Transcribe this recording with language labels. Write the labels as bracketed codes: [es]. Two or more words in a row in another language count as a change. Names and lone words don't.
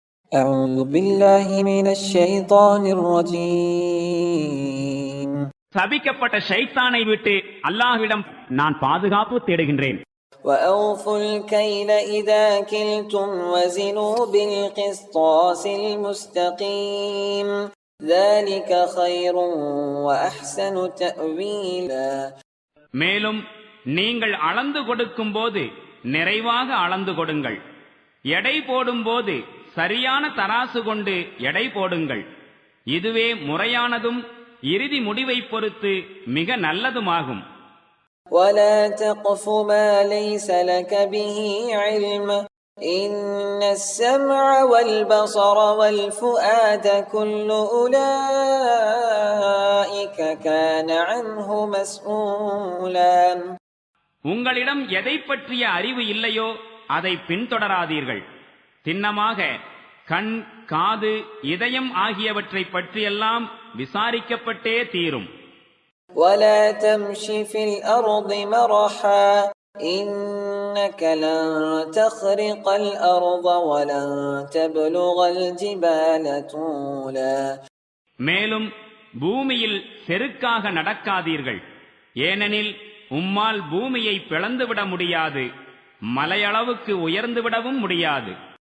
[ar] أعوذ بالله من الشيطان الرجيم [ta] சபிக்கப்பட்ட ஷைத்தானை விட்டு அல்லாஹ்விடம் நான் பாதுகாப்பு தேடுகின்றேன். [ar] وأوفوا الكيل إذا كلتم وزنوا بالقسطاس المستقيم ذلك خير وأحسن تأويلا. [ta] மேலும் நீங்கள் அளந்து கொடுக்கும் போது நிறைவாக அளந்து கொடுங்கள், எடை போடும் போது சரியான தராசு கொண்டு எடை போடுங்கள். இதுவே முறையானதும் இறுதி முடிவை பொறுத்து மிக நல்லதுமாகும். [ar] ولا تقف ما ليس لك به علم إن السمع والبصر والفؤاد كل أولئك كان عنه مسؤولا. [ta] உங்களிடம் எதை பற்றிய அறிவு இல்லையோ அதை பின்தொடராதீர்கள். திண்ணமாக கண், காது, இதயம் ஆகியவற்றை பற்றியெல்லாம் விசாரிக்கப்பட்டே தீரும். [ar] ولا تمش في الأرض مرحا إنك لن تخرق الأرض ولن تبلغ الجبال طولا. [ta] மேலும் பூமியில் செருக்காக நடக்காதீர்கள், ஏனெனில் உம்மால் பூமியை பிளந்துவிட முடியாது, மலையளவுக்கு உயர்ந்துவிடவும் முடியாது.